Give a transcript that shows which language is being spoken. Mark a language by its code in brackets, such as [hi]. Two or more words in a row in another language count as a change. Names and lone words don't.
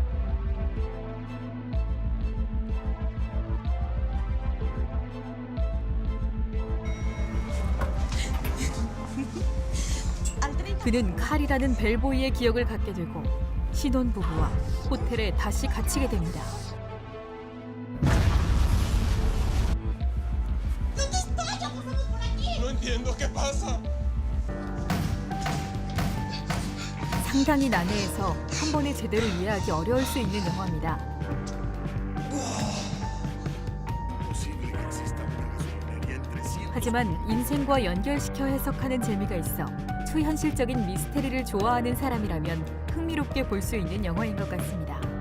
[ko] 그는 칼이라는 벨보이의 기억을 갖게 되고 신혼부부와 호텔에 다시 갇히게 됩니다. [es] No entiendo qué pasa. [ko] 상당히 난해해서 한 번에 제대로 이해하기 어려울 수 있는 영화입니다. 하지만 인생과 연결시켜 해석하는 재미가 있어 초현실적인 미스테리를 좋아하는 사람이라면 흥미롭게 볼 수 있는 영화인 것 같습니다.